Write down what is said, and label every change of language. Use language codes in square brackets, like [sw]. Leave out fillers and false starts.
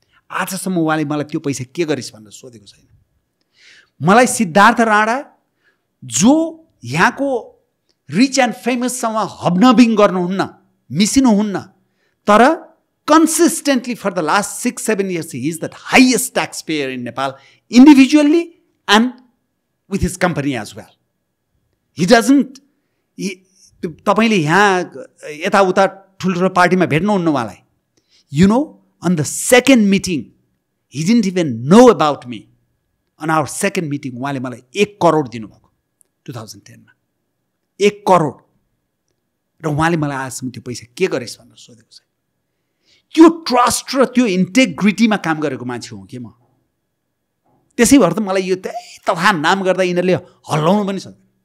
[ne] आजसम्म उहाँले मलाई त्यो पैसा के गरिस् भनेर सोधेको छैन। मलाई सिद्धार्थ राणा जो यहाँको रिच एन्ड फेमससँग हबनबिङ गर्नुहुन्न, मिसिनुहुन्न, तर [en] Consistently for the last 6-7 years he is the highest taxpayer in Nepal individually and with his company as well. He doesn't, [ne] तपाईले यहाँ यताउता ठुल्ठुलो पार्टीमा भेट्नुहुन्न उहाँलाई। [en] You know, on the second meeting he didn't even know about me. On our second meeting [ne] उहाँले मलाई 1 करोड दिनुभएको 2010 मा 1 करोड। र उहाँले मलाई आजसम्म त्यो पैसा के गरेस् भनेर सोधेको छ। त्यो ट्रस्ट र त्यो इन्टेग्रिटीमा काम गरेको मान्छे हुँ कि म। त्यसै भएर त मलाई यो तथा नाम गर्दा यिनीहरूले हल्लाउनु पनि सक्दैन।